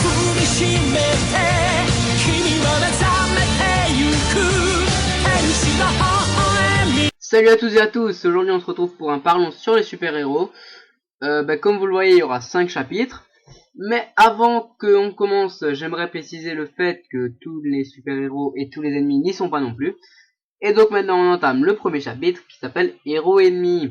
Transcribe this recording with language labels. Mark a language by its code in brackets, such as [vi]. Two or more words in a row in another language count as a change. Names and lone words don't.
[ja] みしめて君は目覚めてゆく天使の微笑み [fr] Salut à tous et à tous, aujourd'hui on se retrouve pour un Parlons sur les super-héros. Comme vous le voyez, il y aura 5 chapitres. Mais avant qu'on commence, j'aimerais préciser le fait que tous les super-héros et tous les ennemis n'y sont pas non plus. Et donc maintenant on entame le premier chapitre qui s'appelle Héros ennemis.